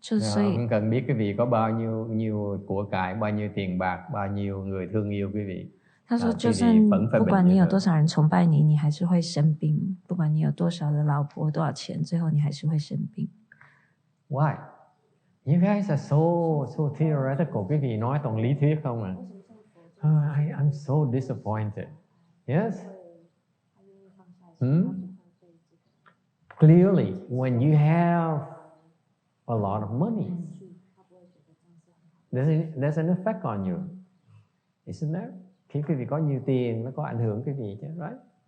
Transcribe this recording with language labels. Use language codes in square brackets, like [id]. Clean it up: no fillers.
[vi] Không cần biết quý vị có bao nhiêu của cải, bao nhiêu tiền bạc, bao nhiêu người thương yêu quý vị. [zh] 他说，就算不管你有多少人崇拜你，你还是会生病；不管你有多少的老婆、多少钱，最后你还是会生病。 [en] Why? You guys are so theoretical. [vi] Quý vị nói toàn lý thuyết không à? [en] I'm so disappointed. Yes? Clearly, when you have a lot of money, there's an effect on you. Isn't there? [vi] Khi quý vị có nhiều tiền, nó có ảnh hưởng quý vị chứ, right?